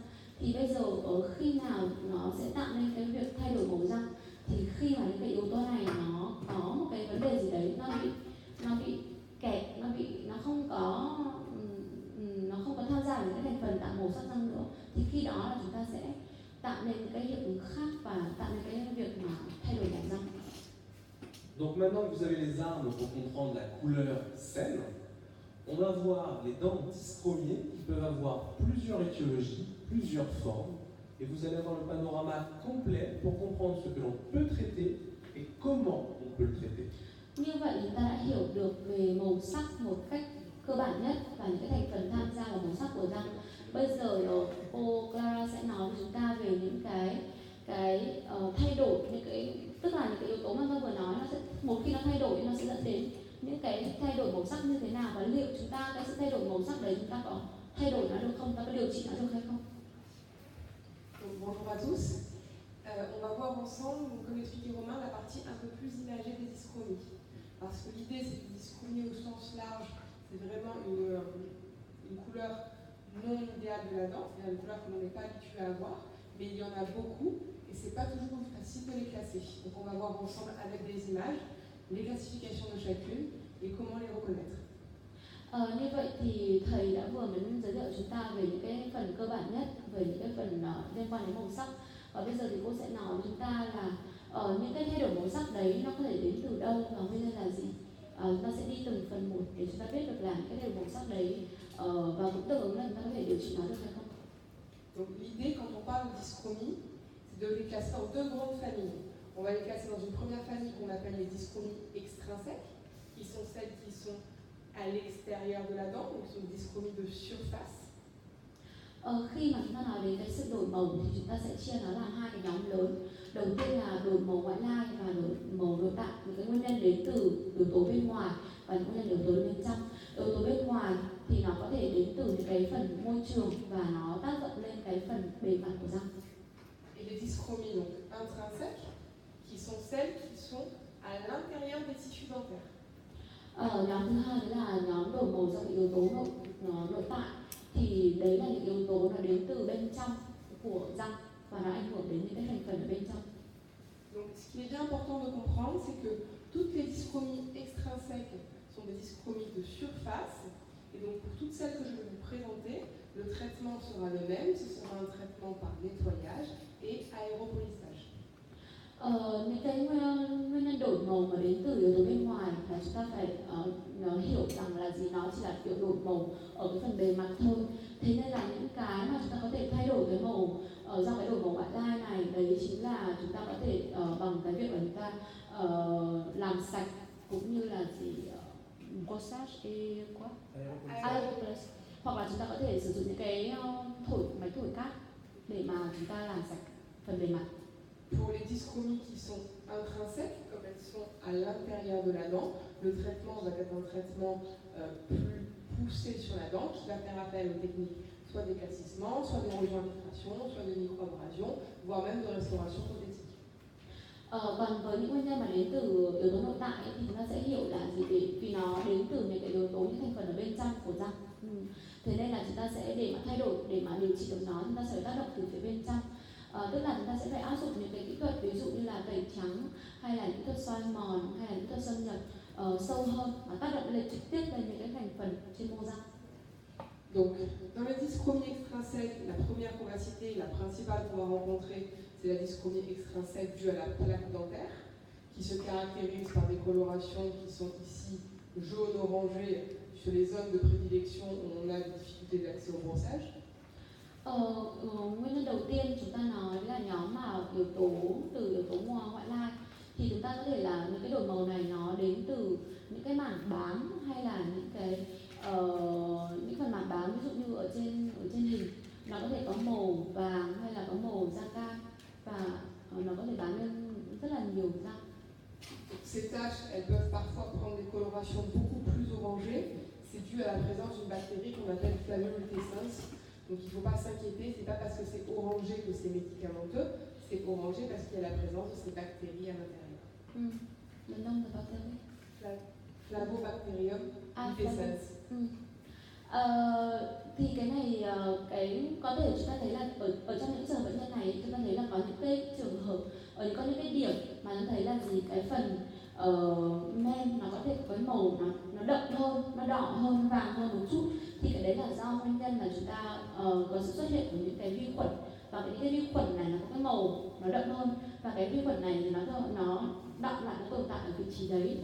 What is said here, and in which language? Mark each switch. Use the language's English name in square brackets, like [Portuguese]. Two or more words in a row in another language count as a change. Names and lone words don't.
[Vietnamese] Thì bây giờ khi nào nó sẽ tạo nên cái việc thay đổi màu răng, thì khi mà những cái yếu tố này nó có một cái vấn đề gì đấy nó bị kẹt, nó không có tham gia vào những cái thành phần tạo màu sắc răng nữa, thì khi đó là chúng ta sẽ tạo nên cái hiệu ứng khác và tạo nên cái việc mà thay đổi màu răng. [French] Donc maintenant que vous avez les armes pour comprendre la couleur saine, on va voir les dents dyschromiées qui peuvent avoir plusieurs étiologies, plusieurs formes, et vous allez avoir le panorama complet pour comprendre ce que l'on peut traiter et comment on peut le traiter. [Vietnamese] Như vậy chúng ta đã hiểu được về màu sắc một cách cơ bản nhất và những cái thành phần tham gia vào màu sắc của răng. Bây giờ cô Clara sẽ nói với chúng ta về những cái thay đổi, tức là những cái yếu tố mà tôi vừa nói, nó sẽ một khi nó thay đổi nó sẽ dẫn đến những cái thay đổi màu sắc như thế nào, và liệu chúng ta cái sự thay đổi màu sắc đấy chúng ta có thay đổi nó được không, ta có điều trị nó được hay không? [French] Bonjour à tous. On va voir ensemble, comme expliquait Romain, la partie un peu plus imagée des dyschromies. Parce que l'idée, c'est que dyschromie au sens large, c'est vraiment une couleur non idéale de la dent, c'est-à-dire une couleur que l'on n'est pas habitué à avoir, mais il y en a beaucoup et c'est pas toujours facile de les classer. Donc on va voir ensemble avec des images les classifications de chacune et comment les reconnaître. [Vietnamese] Như vậy thì thầy đã vừa mới giới thiệu chúng ta về những cái phần cơ bản nhất, về những cái phần liên quan đến màu sắc. Và bây giờ thì cô sẽ nói với chúng ta là những cái thay đổi màu sắc đấy nó có thể đến từ đâu và nguyên nhân là gì. Chúng ta sẽ đi từng phần một để chúng ta biết được là những cái thay đổi màu sắc đấy và cũng tương ứng là chúng ta có thể điều trị nó được hay không. [French] Donc l'idée quand on parle de dyschromie, c'est de les classer en deux grandes familles. On va les classer dans une première famille qu'on appelle les dyschromies extrinsèques, qui sont celles qui sont à l'extérieur de la dent, donc c'est une dyschromie de surface. [Vietnamese] Khi mà chúng ta nói đến cái sự đổi màu thì chúng ta sẽ chia nó làm hai cái nhóm lớn. Đầu tiên là đổi màu ngoại lai và đổi màu nội tại, những cái nguyên nhân đến từ yếu tố bên ngoài và những nguyên nhân yếu tố bên trong. Yếu tố bên ngoài thì nó có thể đến từ những cái phần môi trường và nó tác động lên cái phần bề mặt của răng. [French] Et les dyschromies donc intrinsèques, qui sont celles qui sont à l'intérieur des tissus dentaires. [Vietnamese] Nhóm thứ hai đó là nhóm đổi màu do yếu tố nội tại, thì đấy là những yếu tố nó đến từ bên trong của răng và nó ảnh hưởng đến những cái thành phần ở bên trong. [French] Donc ce qui est bien important de comprendre, c'est que toutes les dyschromies extrinsèques sont des dyschromies de surface, et donc pour toutes celles que je vais vous présenter, le traitement sera le même, ce sera un traitement par nettoyage et aéropolissage. [Vietnamese] Những cái nguyên nhân đổi màu mà đến từ yếu tố bên ngoài là chúng ta phải hiểu rằng là gì, nó chỉ là kiểu đổi màu ở cái phần bề mặt thôi. Thế nên là những cái mà chúng ta có thể thay đổi cái màu do cái đổi màu ngoại lai này, đấy chính là chúng ta có thể bằng cái việc là chúng ta làm sạch cũng như là gì [French] brossage et quoi? Aeropress. [Vietnamese] Hoặc là chúng ta có thể sử dụng những cái máy thổi cát để mà chúng ta làm sạch phần bề mặt. [French] Pour les dyschromies qui sont intrinsèques, comme elles sont à l'intérieur de la dent, le traitement va être un traitement plus poussé sur la dent, qui va faire appel aux techniques soit d'éclaircissement, soit d'érosion infiltration, soit de microabrasion, voire même de restauration prothétique. [Vietnamese] Còn với những nguyên nhân mà đến từ yếu tố nội tại ấy, thì chúng ta sẽ hiểu là gì, vì nó đến từ những cái yếu tố, những thành phần ở bên trong của răng. Thế nên là chúng ta sẽ để mà thay đổi, để mà điều trị được nó, chúng ta sẽ phải tác động từ phía bên trong. Tức là chúng ta sẽ phải áp dụng những cái kỹ thuật, ví dụ như là tẩy trắng hay là những kỹ thuật soi mòn hay là những kỹ thuật xâm nhập sâu hơn và tác động lên trực tiếp lên những cái thành phần trên mô răng. [French] Donc, dans les dyschromies extrinsèques, la première qu'on va citer, la principale qu'on va rencontrer, c'est la dyschromie extrinsèque due à la plaque dentaire, qui se caractérise par des colorations qui sont ici jaune-orangé sur les zones de prédilection où on a des difficultés d'accès au brossage. [Vietnamese] Nguyên nhân đầu tiên chúng ta nói là nhóm mà yếu tố từ yếu tố ngoại lai, thì chúng ta có thể là những cái đổi màu này nó đến từ những cái mảng bám hay là những cái những phần mảng bám, ví dụ như ở trên hình nó có thể có màu vàng hay là có màu da cam và nó có thể bám lên rất là nhiều răng. [French] Ces taches, elles peuvent parfois prendre des colorations beaucoup plus orangées. C'est dû à la présence d'une bactérie qu'on appelle Flaviolutescens. Donc il ne faut pas s'inquiéter, c'est pas parce que c'est orangé que c'est médicamenteux, c'est orangé parce qu'il y a la présence de ces bactéries à l'intérieur. Le nom de bactérie? Flavobacterium lutescens. [Vietnamese] Thì cái này có thể chúng ta thấy là ở trong những trường bệnh nhân này chúng ta thấy là có những cái trường hợp có những cái điểm mà chúng ta thấy là gì, cái phần men nó có thể có màu nó đậm hơn, nó đỏ hơn, nó vàng hơn một chút, thì cái đấy là do nguyên nhân là chúng ta có sự xuất hiện của những cái vi khuẩn, và những cái vi khuẩn này nó có cái màu nó đậm hơn, và cái vi khuẩn này thì nó đọng lại, nó tồn tại ở vị trí đấy.